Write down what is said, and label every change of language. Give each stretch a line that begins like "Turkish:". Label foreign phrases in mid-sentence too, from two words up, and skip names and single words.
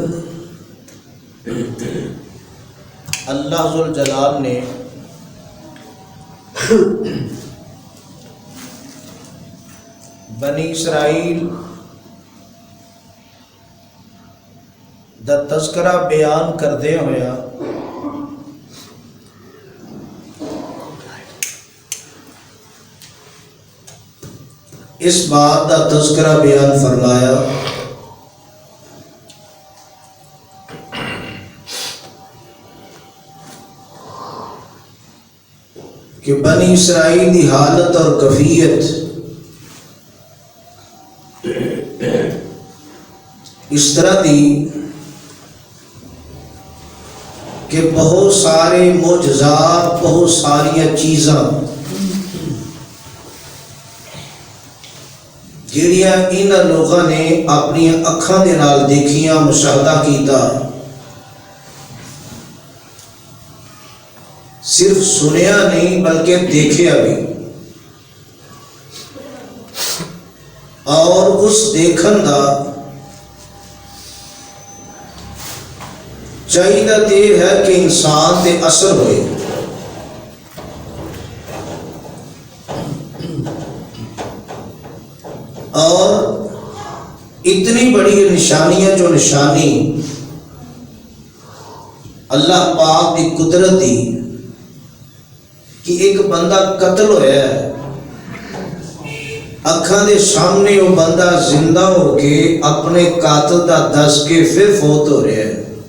Punjabi: اللہ ذوالجلال نے بنی اسرائیل دا تذکرہ بیان کردے ہویا اس بات دا تذکرہ بیان فرمایا کہ بنی اسرائیل دی حالت اور کیفیت اس طرح دی کہ بہت سارے معجزات، بہت ساری چیزاں جڑیاں انہاں لوگاں نے اپنی اکھاں دے نال دیکھیاں، مشاہدہ کیتا، صرف سنیا نہیں بلکہ دیکھیا بھی، اور اس دیکھن دا چاہیدہ یہ ہے کہ انسان تے اثر ہوئے۔ اور اتنی بڑی نشانیاں جو نشانی اللہ پاک دی قدرت دی کہ ایک بندہ قتل ہویا ہے، اکھاں دے سامنے وہ بندہ زندہ ہو کے اپنے قاتل دا دس کے پھر فوت ہو رہا ہے۔